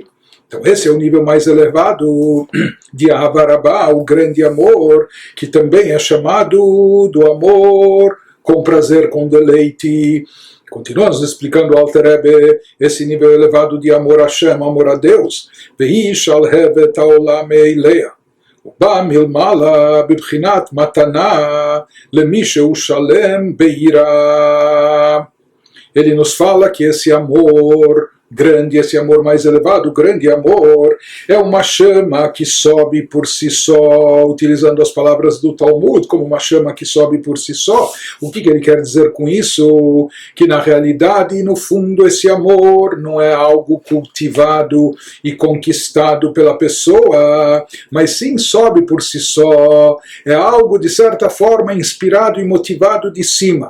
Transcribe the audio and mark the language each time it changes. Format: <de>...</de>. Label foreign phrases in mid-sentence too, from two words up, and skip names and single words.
<pt>Então, esse é o nível mais elevado de</pt> <he>אהבה רבה,</he> <pt>o grande amor, que também é chamado do amor com prazer, com deleite. Continuamos explicando o Alter Rebbe esse nível elevado de amor a Hashem, amor a Deus.</pt> <he>והיא שלהבת העולה מאליה. בא מלמעלה בבחינת מתנה למי שהוא שלם ביראה.</he> <pt>Ele nos fala que esse amor grande, esse amor mais elevado, o grande amor, é uma chama que sobe por si só, utilizando as palavras do Talmud, como uma chama que sobe por si só. O que ele quer dizer com isso? Que na realidade, no fundo, esse amor não é algo cultivado e conquistado pela pessoa, mas sim sobe por si só, é algo de certa forma inspirado e motivado de cima.</pt>